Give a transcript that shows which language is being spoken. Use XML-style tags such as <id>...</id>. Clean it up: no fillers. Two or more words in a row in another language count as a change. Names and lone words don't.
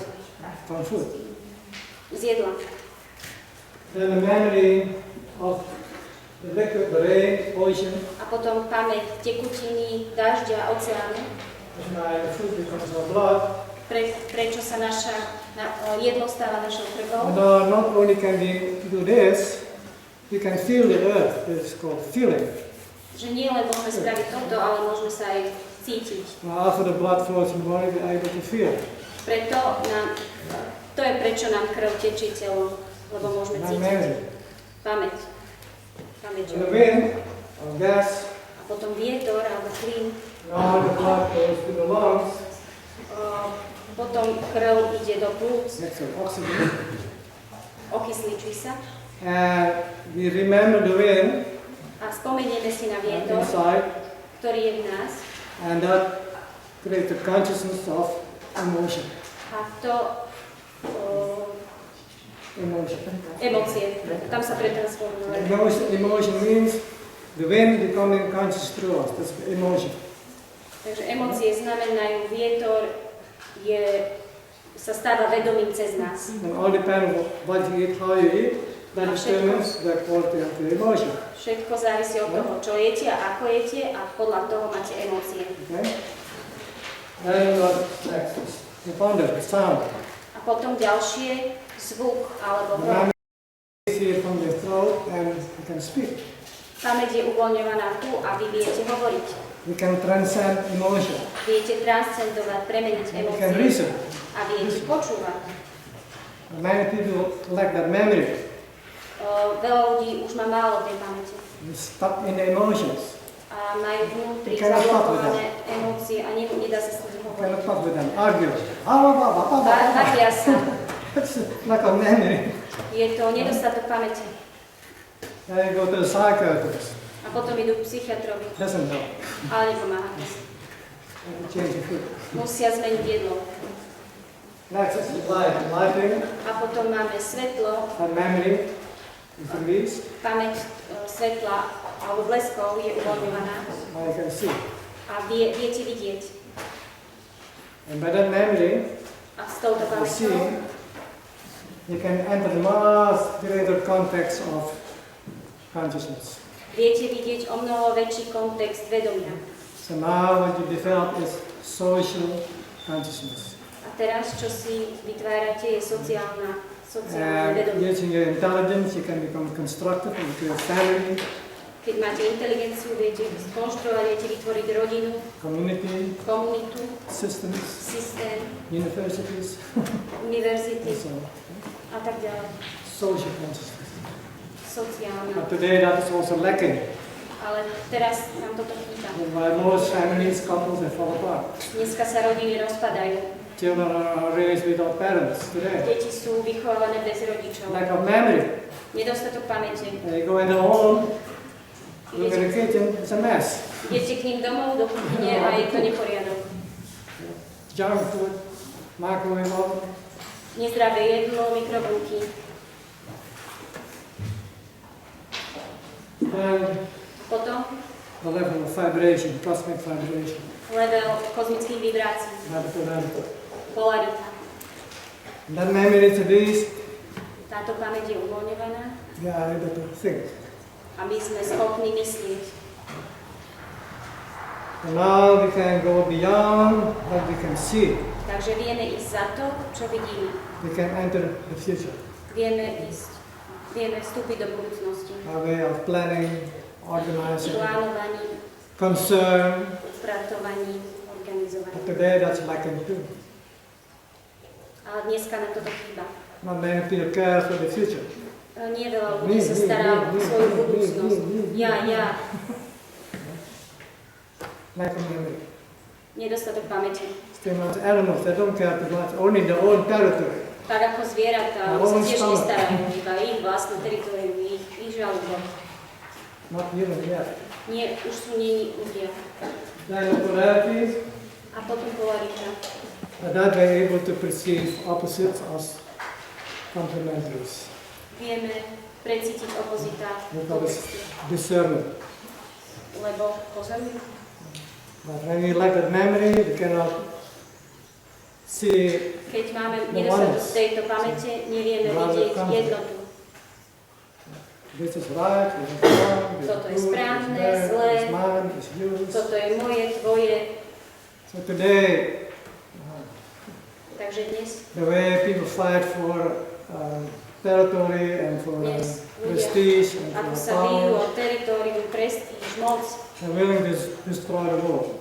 <en>from food.</en> <sk>z jedla.</sk> <en>Then the memory of the liquid, the rain, ocean.</en> <sk>A potom pamäť tekutiny, dažďa, oceánu.</sk> <en>As my food becomes our blood.</en> <sk>Prečo sa jedlo stáva našou krvou.</sk> <en>And not only can we do this, we can feel the earth. It's called feeling.</en> <sk>Že nie len môžeme spraviť toto, ale môžeme sa aj cítiť.</sk> <en>After the blood flows in the body, we are able to feel.</en> <sk>To je prečo nám krv tečí telom, lebo môžeme cítiť. Pamäť.</sk> <en>And the wind, or gas,</en> <sk>A potom vietor alebo plyn.</sk> <en>now the blood goes to the lungs.</en> <sk>Potom krv ide do plúc,</sk> <en>Next to oxygen.</en> <sk>okysličí sa.</sk> <en>And we remember the wind</en> <sk>A spomenieme si na vietor,</sk> <en>inside,</en> <sk>ktorý je v nás.</sk> <en>and that creates a consciousness of emotion.</en> <sk>A to emócie. Tam sa pretransformujú.</sk> <en>Emotion means the wind becoming conscious through us. That's emotion.</en> <sk>Takže emócie znamenajú vietor sa stáva vedomým cez nás.</sk> <en>And all depends on what you eat, how you eat, that determines the quality of the emotion.</en> <sk>Všetko závisí od toho, čo jete a ako jete a podľa toho máte emócie.</sk> <en>Okay? And next, you found it, the sound.</en> <sk>A potom ďalšie, zvuk alebo hlas.</sk> <en>See it from the throat and you can speak.</en> <sk>Pamäť je uvoľňovaná tu a vy viete hovoriť.</sk> <en>You can transcend emotion.</en> <sk>Viete transcendovať, premeniť</sk> <en>You can</en> <sk>emócie</sk> <en>reason.</en> <sk>a viete počúvať.</sk> <en>Many people lack that memory.</en> <sk>Veľa ľudí už má málo tej pamäte.</sk> <en>You're stuck in the emotions.</en> <sk>A majú vnútri</sk> <en>You cannot talk with</en> <sk>zablokované emócie a nedá sa s nimi</sk> <en>You</en> <sk>hovoriť.</sk> <en>cannot talk with them, argue.</en> <sk>Bavia sa.</sk> <en>It's like a memory.</en> <sk>Je to nedostatok pamäte.</sk> <en>Then you go to the psychiatrist.</en> <sk>A potom idú k psychiatrovi,</sk> <en>Doesn't help.</en> <sk>ale nepomáha.</sk> <en>Change the food.</en> <sk>Musia zmeniť jedlo.</sk> <en>Next is light. Lighting</en> <sk>A potom máme svetlo,</sk> <en>and memory is released.</en> <sk>pamäť svetla alebo bleskov je uvoľňovaná</sk> <en>Now you can see.</en> <sk>a viete vidieť.</sk> <en>And by that memory,</en> <sk>A s touto</sk> <en>you see,</en> <sk>pamäťou</sk> <en>you can enter the much greater context of consciousness.</en> <sk>viete vidieť o mnoho väčší kontext vedomia.</sk> <en>So now what you develop is social consciousness.</en> <sk>A teraz, čo si vytvárate, je sociálne</sk> <en>And</en> <sk>vedomie.</sk> <en>using your intelligence, you can become constructive and create family,</en> <sk>Keď máte inteligenciu, viete skonštruovať, viete vytvoriť rodinu,</sk> <en>community,</en> <sk>komunitu,</sk> <en>systems,</en> <sk>systém,</sk> <en>universities,</en> <sk>univerzity</sk> <en>and so on.</en> <sk>a tak ďalej.</sk> <en>Social consciousness.</en> <sk>Sociálna.</sk> <en>But today that is also lacking.</en> <sk>Ale teraz nám toto chýba.</sk> <en>Why most families, couples, they fall apart.</en> <sk>Dneska sa rodiny rozpadajú.</sk> <en>Children are raised without parents today.</en> <sk>Deti sú vychovávané bez rodičov.</sk> <en>Lack of memory.</en> <sk>Nedostatok pamäte.</sk> <en>They go in the home, look in the kitchen, it's a mess.</en> <sk>Idete k ním domov do kuchyne a je to neporiadok.</sk> <en>Junk food, microwave oven.</en> <sk>Nezdravé jedlo, mikrovlnky.</sk> <en>And</en> <sk>Potom</sk> <en>the level of vibration, cosmic vibration.</en> <sk>level kozmických vibrácií. Polarita.</sk> <en>And that memory to these,</en> <sk>Táto pamäť je uvoľňovaná</sk> <en>they are able to think.</en> <sk>a my sme schopní myslieť.</sk> <en>And now we can go beyond what we can see.</en> <sk>Takže vieme ísť za to, čo vidíme.</sk> <en>We can enter the future.</en> <sk>Vieme vstúpiť do budúcnosti.</sk> <en>Our way of planning, organizing,</en> <sk>Plánovaní,</sk> <en>concern.</en> <sk>upratovaní, organizovaní.</sk> <en>But today that's lacking too.</en> <sk>Ale dneska nám toto chýba.</sk> <en>Not many people care for the future.</en> <sk>Nie veľa ľudí sa stará o svoju budúcnosť. Ja.</sk> <en>Lack of memory.</en> <sk>Nedostatok pamäti.</sk> <en>Still much animals, they don't care too much, only their own territory.</en> <sk>Tak ako zvieratá, oni sa tiež nestarajú, iba ich vlastné teritorium, ich žalúdok.</sk> <en>Not human yet.</en> <sk>Nie, už sú nie ľudia.</sk> <en>Then the polarities,</en> <sk>A potom polarita.</sk> <en>that we're able to perceive opposites as complementaries.</en> <sk>Vieme precítiť opozita,</sk> <en>We call this discernment.</en> <sk>lebo pozorný.</sk> <en>But when we lack that memory, we cannot see.</en> <sk>Keď máme nedostatok tejto pamäte, nevieme vidieť jednotu.</sk> <en>This is right, this is wrong, this</en> <sk>Toto je</sk> <en>is good,</en> <sk>správne,</sk> <en>this is</en> <sk>zlé.</sk> <en>bad, this is mine, this is yours.</en> <sk>Toto je moje, tvoje.</sk> <en>So today,</en> <sk>Takže dnes</sk> <en>the way people fight for territory and for Yes, prestige and</en> <sk>ako</sk> <en>for</en> <sk>sa bijú</sk> <en>power,</en> <sk>o teritorium, prestíž, moc,</sk> <en>they're willing to destroy the world.</en>